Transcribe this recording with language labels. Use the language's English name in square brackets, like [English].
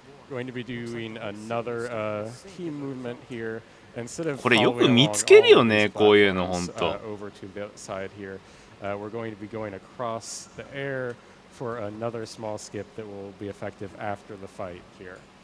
[English] Going to be doing another key movement here. Instead of [Japanese] これよく見つけるよね、こういうの本当。 [English] over to the side here, we're going to be going across the air for another small skip that will be effective after the fight here.